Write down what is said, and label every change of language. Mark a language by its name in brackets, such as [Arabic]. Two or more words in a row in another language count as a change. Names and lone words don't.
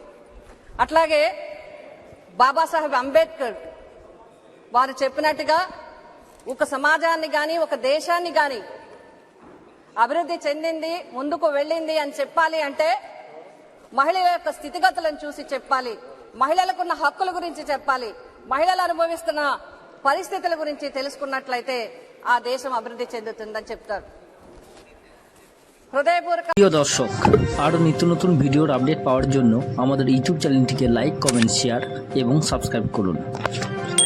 [Telugu] అట్లాగే బాబాసాహెబ్ అంబేద్కర్ వారు చెప్పినట్టుగా ఒక సమాజాన్ని కానీ ఒక దేశాన్ని కానీ అభివృద్ధి చెందింది, ముందుకు వెళ్ళింది అని చెప్పాలి అంటే మహిళల యొక్క స్థితిగతులను చూసి చెప్పాలి, మహిళలకున్న హక్కుల గురించి చెప్పాలి, మహిళలు అనుభవిస్తున్న పరిస్థితుల గురించి తెలుసుకున్నట్లయితే ఆ దేశం అభివృద్ధి చెందుతుందని చెప్తారు. [Bangla] প্রিয় দর্শক, আরও নিত্য নতুন ভিডিওর আপডেট পাওয়ার জন্য আমাদের ইউটিউব চ্যানেলটিকে [English] like, comment, share [Bangla] এবং সাবস্ক্রাইব করুন।